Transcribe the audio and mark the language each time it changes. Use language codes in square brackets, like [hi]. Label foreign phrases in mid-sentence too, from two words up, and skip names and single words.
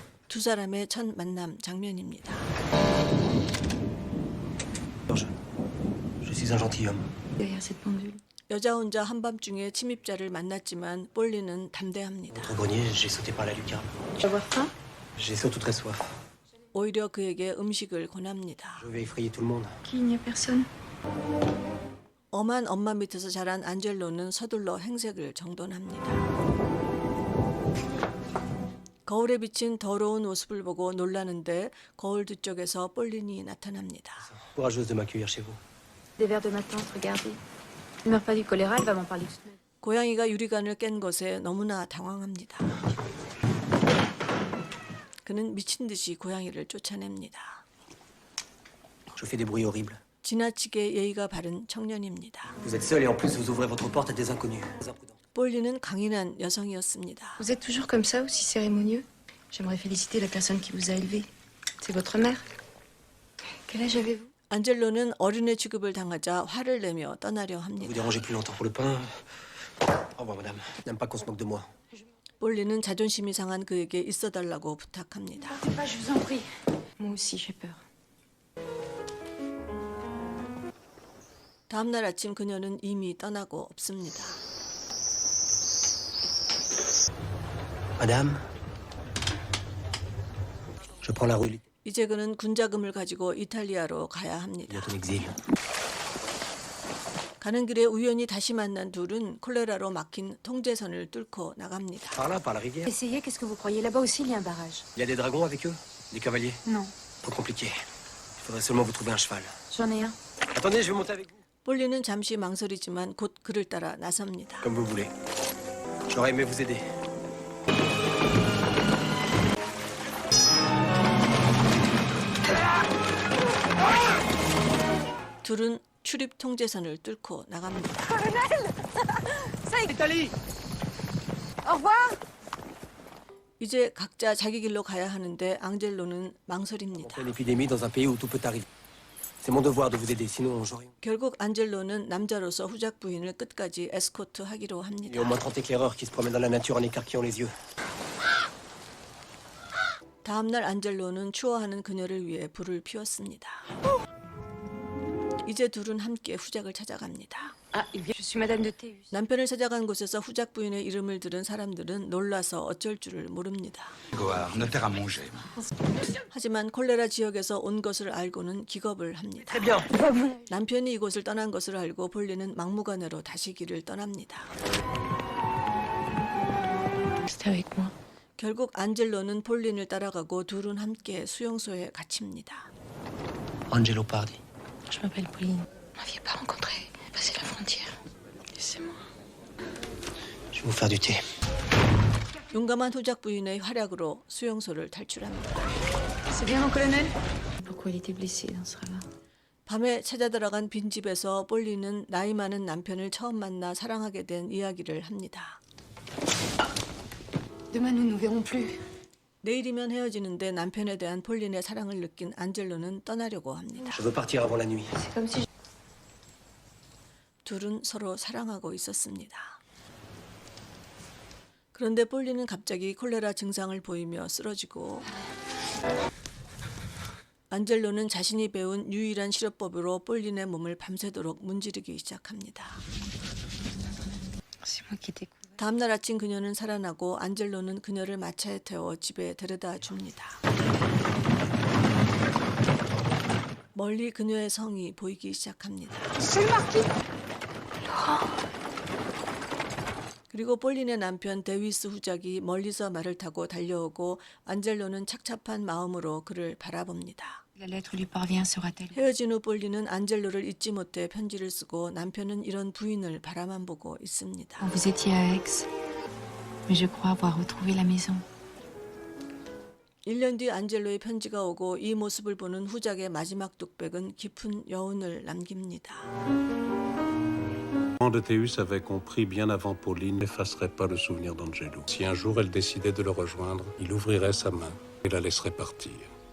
[ko] 두 사람의 첫 만남 장면입니다. [fr] Je suis un gentilhomme. Derrière cette pendule. [ko] 여자 혼자 한밤중에 침입자를 만났지만 폴리는 담대합니다. [fr] Au grenier, j'ai sauté par la lucarne. Tu vas avoir faim? J'ai surtout très soif. [ko] 오히려 그에게 음식을 권합니다. [fr] Je vais effrayer tout le monde. Qui? Il n'y a personne. [ko] 엄한 엄마 밑에서 자란 안젤로는 서둘러 행색을 정돈합니다. 거울에 비친 더러운 모습을 보고 놀라는데 거울 뒤쪽에서 폴린이 나타납니다. [fr] Courageuse de m'accueillir chez vous. Des vers de ma tante, regardez. Elle meurt pas du choléra, elle va m'en parler toute ma vie. [ko] 고양이가 유리관을 깬 것에 너무나 당황합니다. 그는 미친 듯이 고양이를 쫓아냅니다. [fr] Je fais des bruits horribles. [ko] 지나치게 예의가 바른 청년입니다. [fr] Vous êtes seul et en plus vous ouvrez votre porte à des inconnus. Très imprudent. [ko] 폴리는 강인한 여성이었습니다. [fr] Vous êtes toujours comme ça, aussi cérémonieux? J'aimerais féliciter la personne qui vous a élevé. C'est votre mère? Quel âge avez-vous? [ko] 안젤로는 어린애 취급을 당하자 화를 내며 떠나려 [fr] Vous [ko] 합니다. [fr] dérangez plus longtemps pour le pain. Au revoir, madame. N'aime pas qu'on se moque de moi. [ko] 폴리는 자존심이 상한 그에게 있어달라고 부탁합니다. [fr] Partez pas, je vous en prie. Moi aussi, j'ai peur. [ko] 다음 날 아침 그녀는 이미 떠나고 없습니다. [fr] Madame, je prends la rue. [ko] 이제 그는 군자금을 가지고 이탈리아로 가야 합니다. [fr] Bientôt l'exil. [ko] 가는 길에 우연히 다시 만난 둘은 콜레라로 막힌 통제선을 뚫고 나갑니다. [fr] Par là, par la rivière. Essayez, qu'est-ce que vous croyez? Là-bas aussi, il y a un barrage. Il y a des dragons avec eux? Des cavaliers? Non. Trop compliqué. Il faudrait seulement vous trouver un cheval. J'en ai un. Attendez, je vais monter avec vous. [ko] 폴리는 잠시 망설이지만 곧 그를 따라 나섭니다. [fr] Comme vous voulez. J'aurais aimé vous aider. [ko] 둘은 출입 통제선을 뚫고 나갑니다. [fr] Italie! Au revoir! [ko] 이제 각자 자기 길로 가야 하는데 앙젤로는 [fr] En [ko] 망설입니다. [fr] pleine épidémie dans un pays où tout peut arriver. C'est mon devoir de vous aider, sinon j'aurais... [ko] 결국 안젤로는 남자로서 후작 부인을 끝까지 에스코트 하기로 [fr] Il y a [ko] 합니다. [fr] au moins 30 éclaireurs qui se promènent dans la nature en écarquillant les yeux. [ko] 다음날 안젤로는 추워하는 그녀를 위해 불을 피웠습니다. 이제 둘은 함께 후작을 찾아갑니다. [fr] Ah, je suis Madame de Théus. [ko] 남편을 찾아간 곳에서 후작 부인의 이름을 들은 사람들은 놀라서 어쩔 줄을 모릅니다. [fr] Goard, notaire à Montgé. [ko] 하지만 콜레라 지역에서 온 것을 알고는 기겁을 합니다. [fr] Très bien. [ko] 남편이 이곳을 떠난 것을 알고 폴리는 막무가내로 다시 길을 떠납니다. [fr] Restez avec moi. [ko] 결국 안젤로는 폴린을 따라가고 둘은 함께 수용소에 갇힙니다. [fr] Angelo Pardi. Je m'appelle Pauline. Vous m'aviez pas rencontré. Passez la frontière. Laissez-moi. Je vais vous faire du thé. [ko] 용감한 후작 부인의 활약으로 수용소를 탈출합니다. [fr] C'est bien, mon colonel? Pourquoi il était blessé dans ce ravin? [ko] 밤에 찾아 들어간 빈집에서 폴린은 나이 많은 남편을 처음 만나 사랑하게 된 이야기를 합니다. [fr] Demain, nous nous verrons plus. [ko] 내일이면 헤어지는데 남편에 대한 폴린의 사랑을 느낀 안젤로는 떠나려고 합니다. [fr] Je veux partir avant la nuit. C'est comme si... [ko] 둘은 서로 사랑하고 있었습니다. 그런데 폴린은 갑자기 콜레라 증상을 보이며 쓰러지고 안젤로는 자신이 배운 유일한 치료법으로 폴린의 몸을 밤새도록 문지르기 시작합니다. [fr] C'est moi qui t'écoute. [ko] 다음날 아침 그녀는 살아나고 안젤로는 그녀를 마차에 태워 집에 데려다 줍니다. 멀리 그녀의 성이 보이기 시작합니다. 그리고 폴린의 남편 데위스 후작이 멀리서 말을 타고 달려오고 안젤로는 착잡한 마음으로 그를 바라봅니다. [fr] La lettre lui parvient, sera-t-elle? [ko] 헤어진 후 폴린은 안젤로를 잊지 못해 편지를 쓰고 남편은 이런 부인을 바라만 보고 있습니다. [fr] Vous étiez à Aix, mais je crois avoir retrouvé la maison. [ko] 1년 뒤 안젤로의 편지가 오고 이 모습을 보는 후작의 마지막 독백은 깊은 여운을 남깁니다. [fr] de Théus avait compris bien avant Pauline n'effacerait pas le souvenir d'Angelo. Si un jour elle décidait de le rejoindre, il ouvrirait sa main et la laisserait partir.